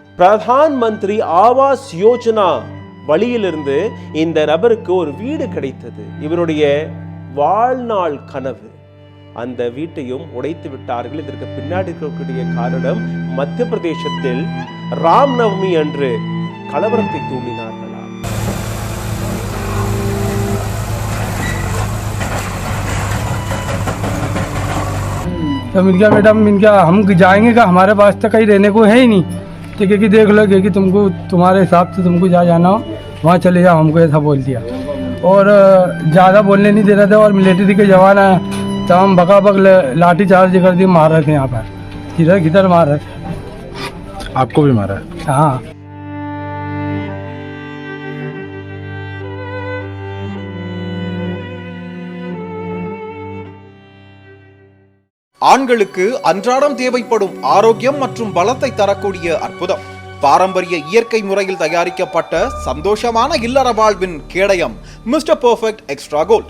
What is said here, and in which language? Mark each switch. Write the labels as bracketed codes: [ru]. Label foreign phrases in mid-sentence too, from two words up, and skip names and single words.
[ta] பிரதான் மந்திரி ஆவாஸ் யோஜனா வழியிலிருந்து இந்த நபருக்கு ஒரு வீடு கிடைத்தது. இவருடைய வாழ்நாள் கனவு. அந்த வீட்டையும் உடைத்து விட்டார்கள். இதற்கு பின்னாடி இருக்கக்கூடிய காரணம் மத்திய பிரதேசத்தில் ராம் நவமி அன்று கலவரத்தை தூண்டினார்களா? [hi] तो इनका मैडम इनका हम जाएंगे का हमारे पास तो कहीं रहने को है ही नहीं, ठीक है कि देख लो कि तुमको तुम्हारे हिसाब से तुमको जहाँ जाना हो वहाँ चले जाओ, हमको ऐसा बोल दिया और ज़्यादा बोलने नहीं दे रहे थे। और मिलिट्री के जवान आए तो हम बकाबक लाठी चार्ज कर दिए, मार रहे थे यहाँ पर, किधर किधर मार रहे थे। आपको भी मारा? हाँ। [ta] ஆண்களுக்கு அன்றாடம் தேவைப்படும் ஆரோக்கியம் மற்றும் பலத்தை தரக்கூடிய அற்புதம், பாரம்பரிய இயற்கை முறையில் தயாரிக்கப்பட்ட சந்தோஷமான இல்லற வாழ்வின் கேடயம் மிஸ்டர் பெர்ஃபெக்ட் எக்ஸ்ட்ரா கோல்ட்.